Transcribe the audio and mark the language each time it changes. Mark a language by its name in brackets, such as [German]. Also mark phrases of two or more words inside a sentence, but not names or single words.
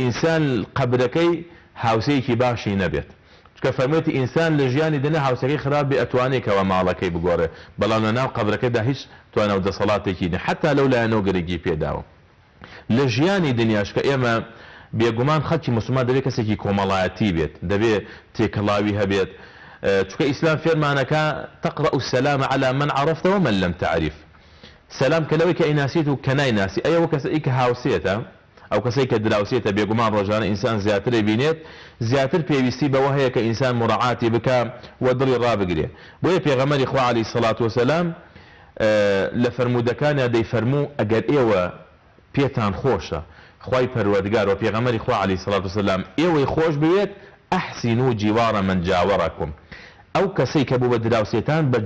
[Central Kurdish] ئینسان قەبرەکەی هاوسەیەکی باشی نەبێت چکە فەرموویەتی ئینسان لە ژیانی دنیا هاوسەکەی خراپ بێ ئەتوانێت کەوە ماڵەکەی بگۆڕێ بەڵام لە ناو قەبرەکەدا هیچ توانە و دەسەڵاتێکی نیە حتا لەو لایەنەوە گرنگی پێداوە لە ژیانی دنیاش کە ئێمە بێگومان خەڵکی مسلمان دەبێت کەسێکی کۆمەڵایەتی بێت دەبێت تێکەڵاوی هەبێت چونکە ئیسلام فێرمانەکە [Arabic] تقرأ السلام على من عرفت ومن لم تعرف [Central Kurdish] سلام کە لەوەی کە ئەیناسیت و کە نایناسی ئەوە کەسێک کە هاوسێتە ئەو کەسێک کە دراوسێتە بێگومان ڕۆژانە ئینسان زیاتر بینێت زیاتر پێویستی بەوە هەیە کە ئینسان مراعاتی بکە و دڵی ڕابگرێ بۆیە پێغەمبەری خوا [Arabic] عەلەیهی سەڵات وسەلام [Central Kurdish] لە فەرمودەکانیان دەیفەرموو ئەگەر ئێوە پێتان خۆشە خوای پەروەردگار و پێغەمبەری خوا [Arabic] عەلەیهی سەڵات وسەلام [Central Kurdish] ئێوەی خۆش بوێت [Arabic] ئەحسینوا جیوارە [Central Kurdish] من جاوەڕەکم ئەو کەسەی کە بوو بە دراوسێتان بە